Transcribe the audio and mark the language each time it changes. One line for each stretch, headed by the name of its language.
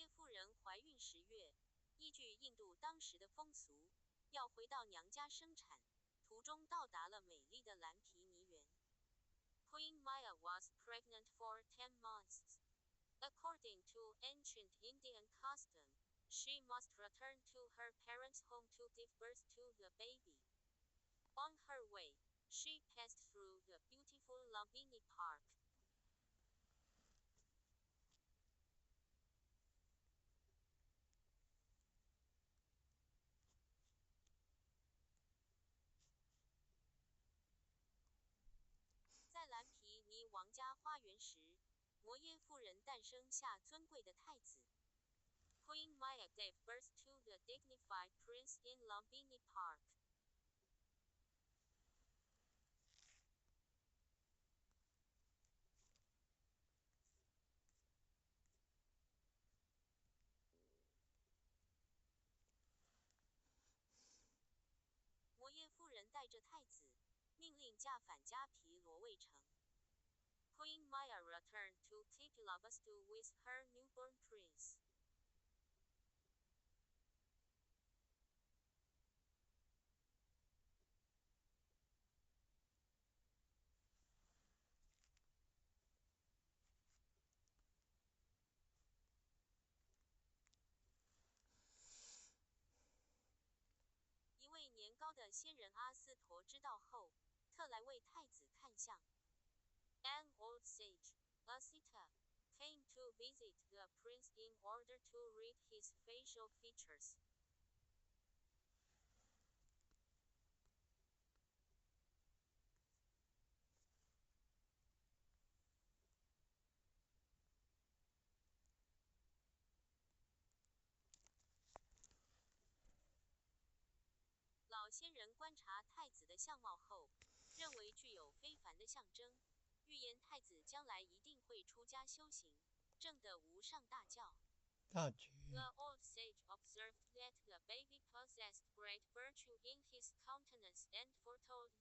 Chinese: 人怀孕10月，依据印度当时的风俗，要回到娘家生产，途中到达了美丽的蓝毗尼园。
English: Queen Maya was pregnant for 10 months. According to ancient Indian custom, she must return to her parents' home to give birth to the baby. On her way, she passed through the beautiful Lumbini Park.
Chinese: 在蓝毗尼王家花园时，摩耶夫人诞生下尊贵的太子。
English: Queen Maya gave birth to the dignified prince in Lumbini Park.
Chinese: 摩耶夫人带着太子，命令驾返加皮罗卫城。
English: Queen Maya returned to Kapilavastu with her newborn prince.
Chinese: 一位年高的仙人阿斯陀知道后，特来为太子看相。
English: An old sage, Asita, came to visit the prince in order to read his facial features.
Chinese: 老仙人观察太子的相貌后，认为具有非凡的象征，预言太子将来一定会出家修行，证得无上大教。大觉
English: The old sage observed that the baby possessed great virtue in his countenance and foretold